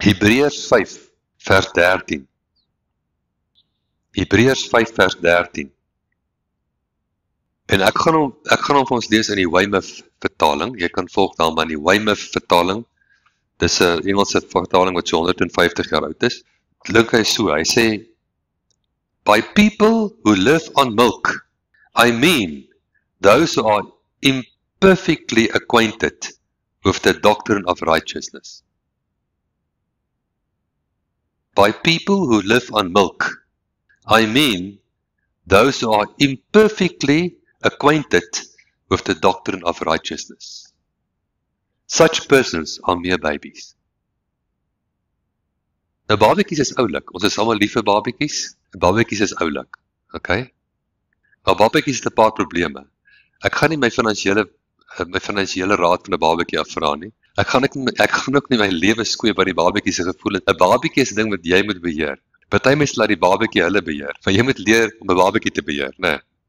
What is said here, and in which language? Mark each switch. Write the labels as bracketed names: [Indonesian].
[Afrikaans] Hebreërs 5 vers 13. Hebreërs 5 vers 13. En ek gaan hom vir ons lees in die Weymouth vertaling. Jy kan volg daar maar in die Weymouth vertaling. Dis 'n Engelse vertaling wat so 150 jaar oud is. Klink hy so, hy sê, [English] by people who live on milk, I mean those who are imperfectly acquainted with the doctrine of righteousness. By people who live on milk, I mean those who are imperfectly acquainted with the doctrine of righteousness. Such persons are mere babies. [Afrikaans] Nou babatjies is oulik, ons is almal lief vir babatjies, babatjies is oulik, okay? Maar babatjies het 'n paar probleme. Ek gaan nie my finansiële raad van 'n babatjie afvra nie. Ek gaan ook nie my lewe skoei by die babatjie se gevoelens. 'n Babatjie is 'n ding wat jy moet beheer. Party mense laat die babatjie hulle beheer, maar jy moet leer om 'n babatjie te beheer, né?